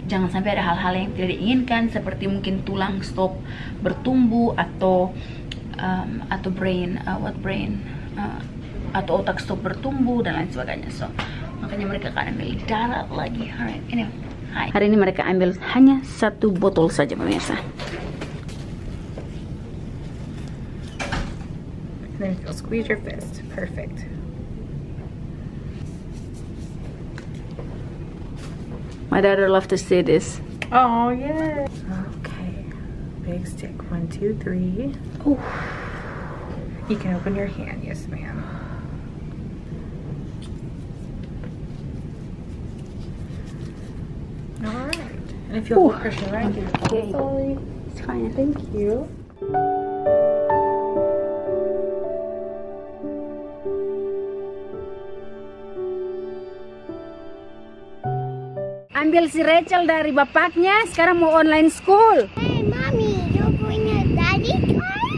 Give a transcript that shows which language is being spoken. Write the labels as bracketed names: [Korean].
[Indonesian] Jangan sampai ada hal-hal yang tidak diinginkan, seperti mungkin tulang stop bertumbuh atau atau otak stop bertumbuh dan lain sebagainya. So, makanya mereka akan ambil darah lagi. Alright, ini. Hai. Hari ini mereka ambil hanya 1 botol saja pemirsa. [English] Then you'll squeeze your fist. Perfect. My daughter loves to see this. Oh yeah. Okay. Big stick. 1, 2, 3. Oh. You can open your hand. Yes, ma'am. All right. And if you'll push it right here. Okay. Sorry. It's fine. Thank you. [Indonesian] Ambil si Rachel dari bapaknya, sekarang mau online school. [English] Hey, Mommy, you're going to Daddy's car?